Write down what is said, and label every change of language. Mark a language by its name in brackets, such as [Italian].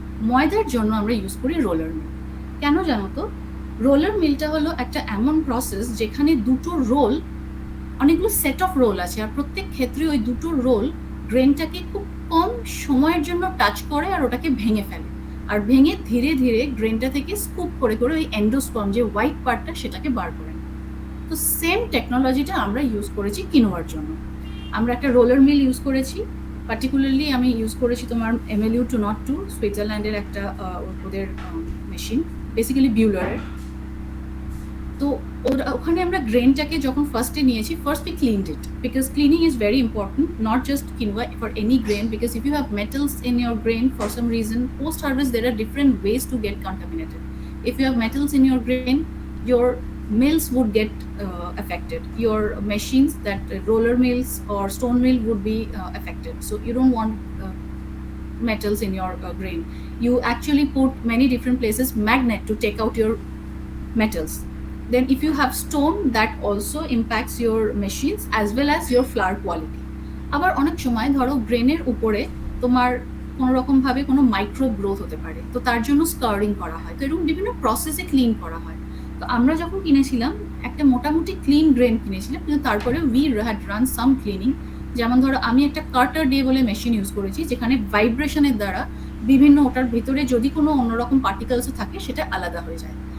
[Bangla] ময়দার জন্য আমরা ইউজ করি রোলার মিল। কেন জানো তো? রোলার মিলটা হলো একটা এমন প্রসেস যেখানে দুটো রোল, অনেকগুলো সেট অফ রোল আছে, আর প্রত্যেক ক্ষেত্রে ওই দুটো রোল গ্রেনটাকে খুব কম সময়ের জন্য টাচ করে আর ওটাকে ভেঙে ফেলে, আর ভেঙে ধীরে ধীরে গ্রেনটা থেকে স্কুপ করে করে ওই এন্ডোস্পার্ম যে হোয়াইট পার্টটা সেটাকে বার করে। তো সেম টেকনোলজিটা আমরা ইউজ করেছি কিনোয়ার জন্য। আমরা একটা রোলার মিল ইউজ করেছি, পার্টিকুলারলি আমি ইউজ করেছি তোমার MLU 202, সুইজারল্যান্ডের একটা ওদের মেশিন, বেসিক্যালি বিউলারের। তো ওখানে আমরা গ্রেনটাকে যখন ফার্স্টে নিয়েছি, [English] First we cleaned it, because cleaning is very important, not just quinoa, for any grain, because if you have metals in your grain for some reason, post harvest there are different ways to get contaminated. If you have metals in your grain, your mills would get affected, your machines, that roller mills or stone mill would be affected. So you don't want metals in your grain. You actually put many different places magnet to take out your metals. Then if you have stone, that also impacts your machines as well as your flour quality. [Bangla] আবার অনেক সময় ধরো গ্রেনের উপরে তোমার কোনো রকম ভাবে কোনো মাইক্রো গ্রোথ হতে পারে, তো তার জন্য স্কারিং করা হয়। তো এরকম বিভিন্ন প্রসেসে ক্লিন করা হয়। তো আমরা যখন কিনেছিলাম একটা মোটামুটি ক্লিন গ্রেন কিনেছিলাম, কিন্তু তারপরে [English] We had ran some cleaning. [Bangla] যেমন ধরো আমি একটা কার্টার ডে বলে মেশিন ইউজ করেছি, যেখানে ভাইব্রেশনের দ্বারা বিভিন্ন ওটার ভিতরে যদি কোনো অন্যরকম পার্টিকেলসও থাকে সেটা আলাদা হয়ে যায়।